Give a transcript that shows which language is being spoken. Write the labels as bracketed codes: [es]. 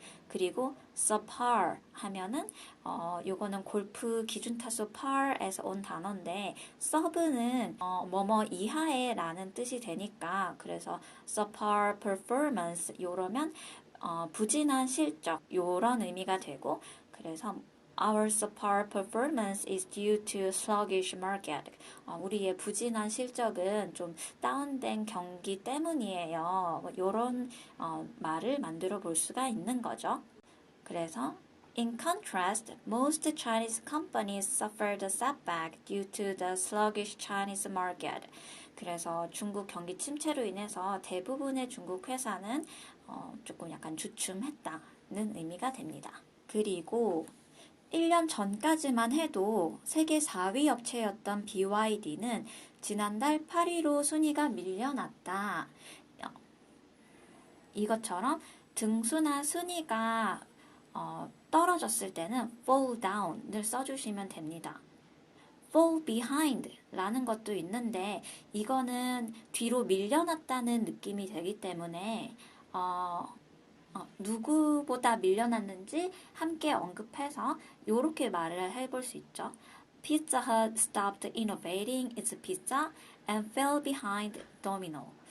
[ko] 그리고 subpar 하면은 요거는 골프 기준타수 par에서 온 단어인데 sub는 뭐뭐 이하의 라는 뜻이 되니까 그래서 [en] subpar performance [ko] 요러면 부진한 실적 요런 의미가 되고 그래서 [en] Our subpar performance is due to sluggish market. [ko] 우리의 부진한 실적은 좀 다운된 경기 때문이에요. 이런 말을 만들어 볼 수가 있는 거죠. 그래서 [en] In contrast, most Chinese companies suffered a setback due to the sluggish Chinese market. [ko] 그래서 중국 경기 침체로 인해서 대부분의 중국 회사는 조금 약간 주춤했다는 의미가 됩니다. 그리고 1년 전까지만 해도 세계 4위 업체였던 BYD는 지난달 8위로 순위가 밀려났다. 이것처럼 등수나 순위가 떨어졌을 때는 fall down을 써주시면 됩니다. fall behind 라는 것도 있는데 이거는 뒤로 밀려났다는 느낌이 되기 때문에 누구보다 밀려났는지 함께 언급해서 이렇게 말을 해볼 수 있죠. [en] Pizza Hut stopped innovating its pizza and fell behind Domino.